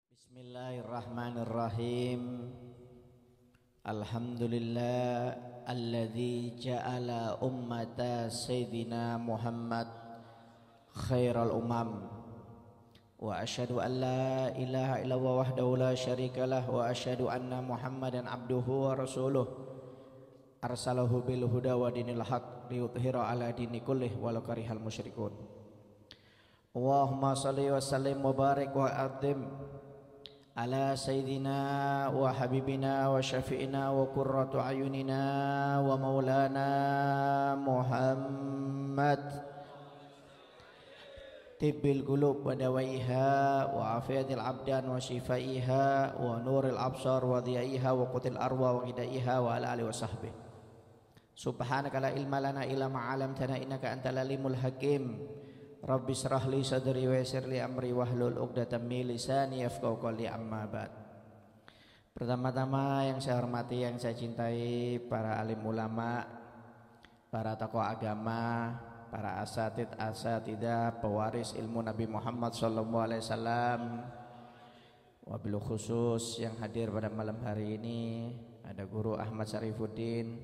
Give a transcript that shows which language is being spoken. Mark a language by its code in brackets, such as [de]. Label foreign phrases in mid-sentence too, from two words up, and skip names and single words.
[ar] بسم الله الرحمن الرحيم الحمد لله الذي جعل أمة سيدنا محمد خير الأمم. وأشهد أن لا إله إلا الله وحده لا شريك له وأشهد أن محمدا عبده ورسوله. أرسله بالهدى ودين الحق ليظهره على الدين كله ولو كره المشركون. اللهم صل وسلم وبارك وأتم على سيدنا وحبيبنا وشفيعنا وقرة أعيننا ومولانا محمد طب القلوب ودوائها وعافية الأبدان وشفائها ونور الأبصار وضيائها وقوت الأرواح وغذائها وعلى آله وصحبه. سبحانك لا علم لنا إلا ما علمتنا إنك أنت العليم الحكيم. رب اشرح لي صدري ويسر لي أمري واحلل عقدة من لساني يفقهوا قولي أما بعد. [id] Pertama-tama yang saya hormati, yang saya cintai para alim ulama, para tokoh agama, para asatidah, pewaris ilmu Nabi Muhammad [ar] صلى الله عليه وسلم. وبالخصوص [id] yang hadir pada malam hari ini ada Guru Ahmad Syarifuddin.